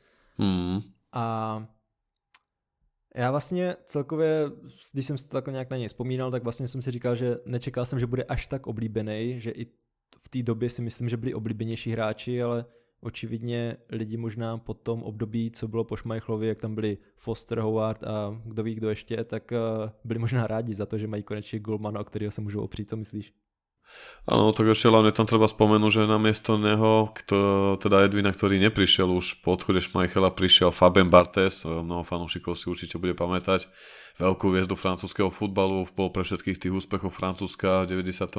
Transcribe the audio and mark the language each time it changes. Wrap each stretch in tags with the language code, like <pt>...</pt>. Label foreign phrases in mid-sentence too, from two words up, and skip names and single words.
<cs>A já vlastně celkově, když jsem si to takhle nějak na něj vzpomínal, tak vlastně jsem si říkal, že nečekal jsem, že bude až tak oblíbený, že i v té době si myslím, že byli oblíbenější hráči, ale očividně lidi možná po tom období, co bylo po Schmeichelovi, jak tam byli Foster, Howard a kdo ví, kdo ještě, tak byli možná rádi za to, že mají konečně golmana, o kterého se můžou opřít. Co myslíš?</cs> <sk>Áno, tak ešte hlavne tam treba spomenúť, že namiesto neho, teda Edwina, ktorý neprišiel už po odchode Schmeichela, prišiel Fabien Barthez, mnoho fanúšikov si určite bude pamätať, veľkú hviezdu francúzskeho futbalu, bol pre všetkých tých úspechov Francúzska v 98.</sk>